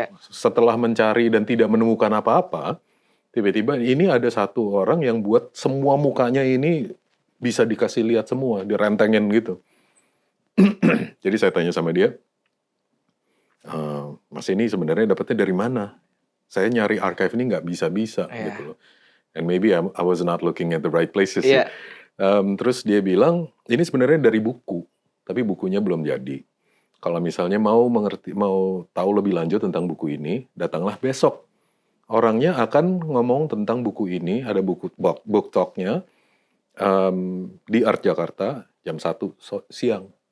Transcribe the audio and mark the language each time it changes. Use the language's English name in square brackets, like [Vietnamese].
[Indonesian] Setelah mencari dan tidak menemukan apa-apa, tiba-tiba ini ada satu orang yang buat semua mukanya ini bisa dikasih lihat semua, direntengin gitu. Jadi saya tanya sama dia, Mas ini sebenarnya dapetnya dari mana? Saya nyari archive ini nggak bisa-bisa gitu loh. [English] And maybe I was not looking at the right places. [Indonesian] Terus dia bilang, ini sebenarnya dari buku, tapi bukunya belum jadi. Kalau misalnya mau tahu lebih lanjut tentang buku ini, datanglah besok. Orangnya akan ngomong tentang buku ini, ada book talk-nya di Art Jakarta jam 1 siang.